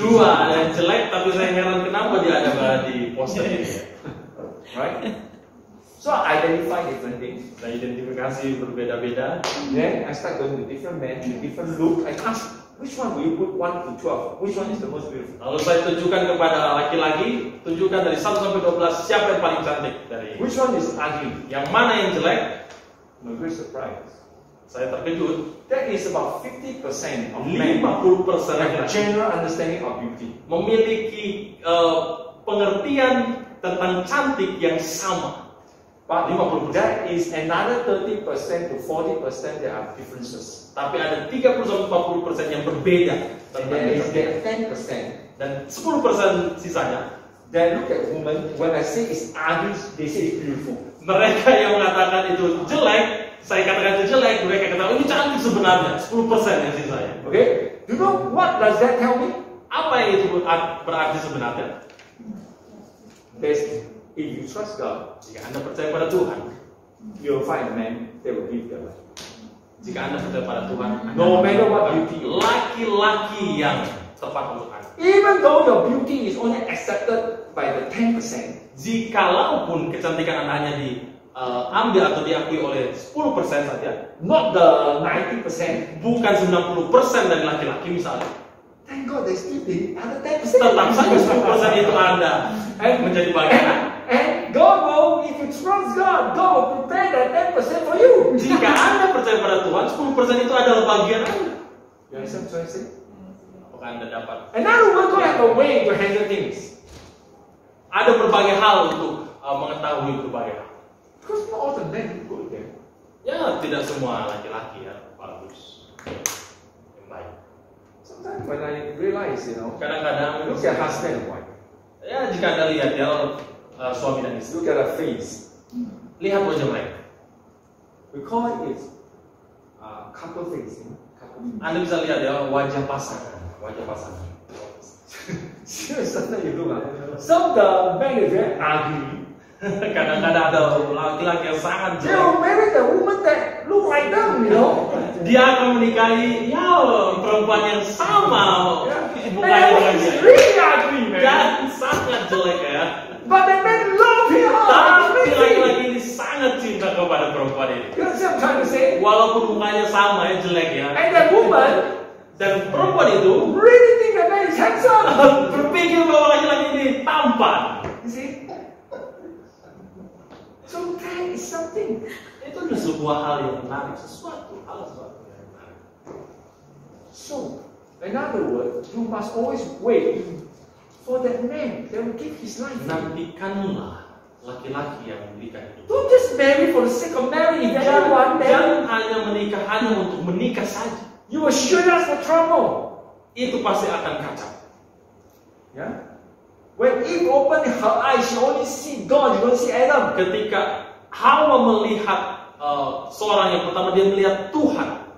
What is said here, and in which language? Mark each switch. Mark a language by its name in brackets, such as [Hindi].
[Indonesian] 2 ada yang jelek, tapi saya heran kenapa dia ada di poster ini. Ya. [English] Right? So I identify different things. [Indonesian] Saya identifikasi berbeda-beda. [English] Then I start going to different men, with different look. I ask, which one will you put 1 to 12? Which one is the most beautiful? [Indonesian] Lalu saya tunjukkan kepada laki-laki, tunjukkan dari 1 sampai 12 siapa yang paling cantik dari [English] Which one is ugly? [Indonesian] yang mana yang jelek. [English] No great surprise. [Indonesian] Saya terkejut. [English] That is about 50% of men [Indonesian] 50% [English] have a [Indonesian] laki-laki [English] general understanding of beauty. [Indonesian] memiliki pengertian tentang cantik yang sama. [English] But [Indonesian] 50%. [English] that is another 30% to 40% that are differences. [Indonesian] Tapi ada 30-40% yang berbeda [English] And [Indonesian] tentang [English] there is [Indonesian] kecantikan. [English] that 10% [Indonesian] Dan 10% sisanya, [English] that look at women, when I say it's ugly, they say it's beautiful. [Indonesian] mereka yang mengatakan itu jelek, saya katakan itu jelek, mereka katakan ini cantik sebenarnya. 10% yang sisanya. [English] Okay? Do you know what does that tell me? [Indonesian] Apa yang itu berarti sebenarnya? [English] There's, if you trust God, [Indonesian] Jika Anda percaya pada Tuhan, [English] you'll find a man that will give their life. [Indonesian] jika Anda percaya pada Tuhan, [English] No matter what beauty you are. [Indonesian] laki-laki yang tepat untuk Anda. [English] Even though your beauty is only accepted by the 10%, [Indonesian] Jikalaupun kecantikan Anda hanya diambil atau diakui oleh 10% saja, [English] not the 90%, [Indonesian] bukan 90% dari laki-laki misalnya, [English] thank God there's still the other 10%. [Indonesian] tetap saja 10% itu Anda menjadi bagian. [English] And God will, if you trust God, God will prepare that 10% for you. [Indonesian] Jika Anda percaya pada Tuhan, 10% itu adalah bagian Anda. [English] You understand what I'm saying? [Indonesian] Apakah Anda dapat? [English] Another one, God have a way to handle things. [Indonesian] Ada berbagai hal untuk mengetahui berbagai hal. [English] Because not all the men are good there. [Indonesian] Ya, tidak semua laki-laki ya bagus, yang baik. [English] Sometimes when I realize, [Indonesian] Kadang-kadang, [English] look at husband and wife. [Indonesian] ya jika Anda lihat ya suami dan istri, [English] Look at her face. [Indonesian] lihat wajah mereka. [English] We call it couple face. Couple. [Indonesian] Anda bisa lihat ya wajah pasangan, wajah pasangan. [English] Serious, sometimes you look some of the men is very ugly. [Indonesian] Kadang-kadang ada laki-laki yang sangat [English] They will [Indonesian] jelek. [English] marry the woman that look like them, [Indonesian] Dia akan menikahi ya perempuan yang sama [English] And [Indonesian] mukanya dengan [English] he's [Indonesian] dia. [English] really ugly, man. [Indonesian] Dan sangat jelek ya. [English] But the men love him. [Indonesian] Tapi [English] Amazing. [Indonesian] laki-laki ini sangat cinta kepada perempuan ini. [English] You know what I'm trying to say? [Indonesian] Walaupun mukanya sama ya jelek ya. [English] And that woman [Indonesian] Dan perempuan itu [English] really think the man is handsome. [Indonesian] berpikir bahwa laki-laki ini tampan. [English] You see? So that is something. [Indonesian] Itu adalah sebuah hal yang menarik, sesuatu yang menarik. [English] So, in other words, you must always wait for that man that will give his life. [Indonesian] Nantikanlah laki-laki yang memberikan itu. [English] Don't just marry for the sake of marrying. If anyone, then [Indonesian] Jangan hanya menikah hanya untuk menikah saja. [English] you will sure us for trouble. [Indonesian] Itu pasti akan kacau. [English] Yeah? When Eve opened her eyes, she only see God, you don't see Adam. [Indonesian] Ketika Hawa melihat seorang yang pertama, dia melihat Tuhan.